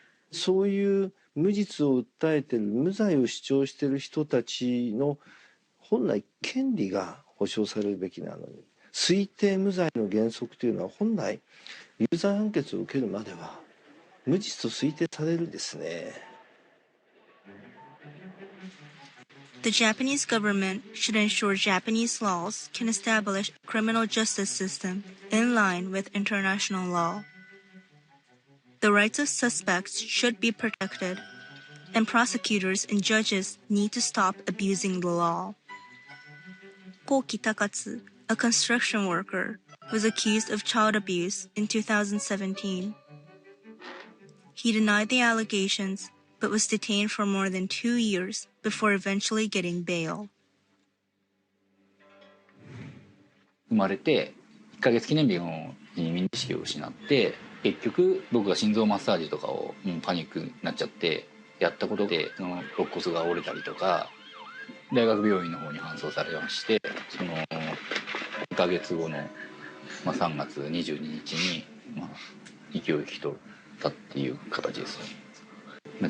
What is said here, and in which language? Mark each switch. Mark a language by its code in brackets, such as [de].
[ja] そういう無実を訴えている無罪を主張している人たちの本来権利が保障されるべきなのに推定無罪の原則というのは本来有罪判決を受けるまでは無実と推定されるんですね。 [en] The Japanese government should ensure Japanese laws can establish a criminal justice system in line with international law. The rights of suspects should be protected, and prosecutors and judges need to stop abusing the law. Koki Takatsu, a construction worker, was accused of child abuse in 2017. He denied the allegations, but was detained for more than 2 years before eventually getting bail. [ja] 生まれて1ヶ月記念日の日に意識を失って結局僕が心臓マッサージとかをパニックになっちゃってやったことでその肋骨が折れたりとか大学病院の方に搬送されましてその2ヶ月後の、3月22日に、息を引き取ったっていう形ですね。